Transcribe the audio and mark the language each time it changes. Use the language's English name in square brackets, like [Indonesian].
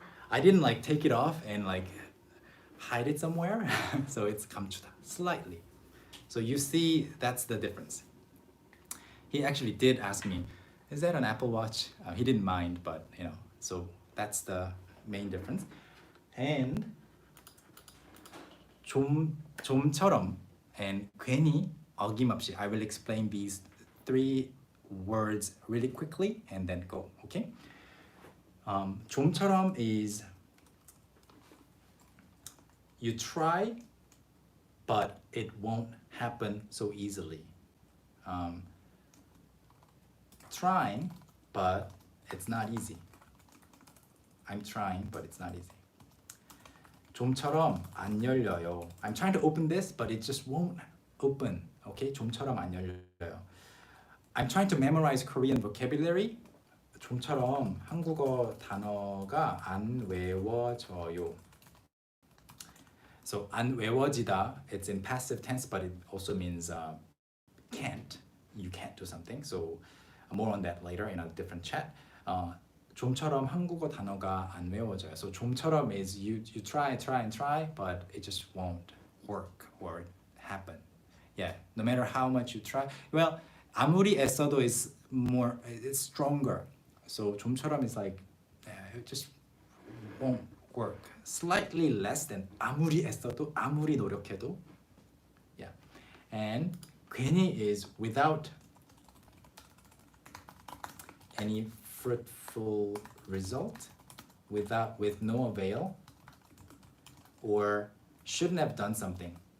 [English] I didn't like take it off and like hide it somewhere. So it's 감추다, slightly. So you see, that's the difference. He actually did ask me, is that an Apple Watch? He didn't mind, but so that's the main difference. [Korean] And 좀처럼 and 괜히 어김없이. [English] I will explain these 3 words really quickly and then go, okay? 좀처럼 is you try, but it won't happen so easily. Trying, but it's not easy. I'm trying, but it's not easy. [Korean] 좀처럼 안 열려요. [English] I'm trying to open this, but it just won't open. [Korean] Okay? 좀처럼 안 열려요. [English] I'm trying to memorize Korean vocabulary. [Korean] 좀처럼 한국어 단어가 안 외워져요. [English] So 안 외워지다, it's in passive tense, but it also means can't. You can't do something. So more on that later in a different chat. [Korean] 좀처럼 한국어 단어가 안 외워져요. [English] So 좀처럼 is you try, but it just won't work or happen. Yeah, no matter how much you try. Well, [Korean] 아무리 애써도 [English] is more, it's stronger. So 좀처럼 is like it just won't work. Slightly less than [Korean] 아무리 애써도, 아무리 노력해도. [English] Yeah, and 괜히 is without any fruitful result, with no avail, or shouldn't have done something.